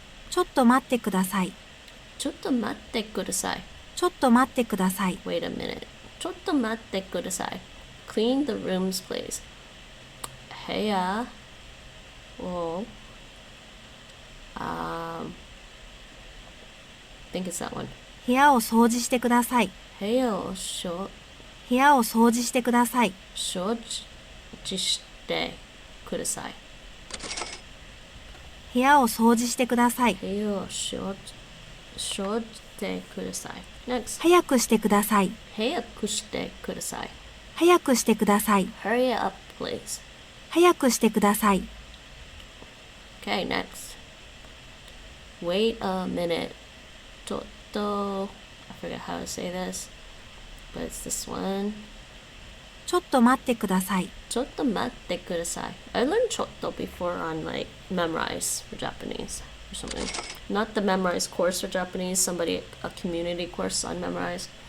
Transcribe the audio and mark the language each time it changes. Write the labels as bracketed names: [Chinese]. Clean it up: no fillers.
[Japanese] ちょっと待ってください. ちょっと待ってください. ちょっと待ってください. [English] Wait a minute. [Japanese] ちょっと待ってください. [English] Clean the rooms, please. [Japanese] 部屋を [English] I think it's that one. [Japanese] 部屋を掃除してください. 部屋を部屋を掃除してください. 掃除してください. 部屋を掃除してください. 部屋を掃除してください. [English] Next. [Japanese] 早くしてください. 早くしてください. 早くしてください. [English] Hurry up, please. [Japanese] 早くしてください. [English] Okay, next. Wait a minute. [Japanese] ちょっと [English] I forget how to say this, but it's this one. [Japanese] ちょっと待ってください。ちょっと待ってください. [English] I learned ちょっと before on like memorize for Japanese or something. Not the memorize course for Japanese, somebody, a community course on memorize.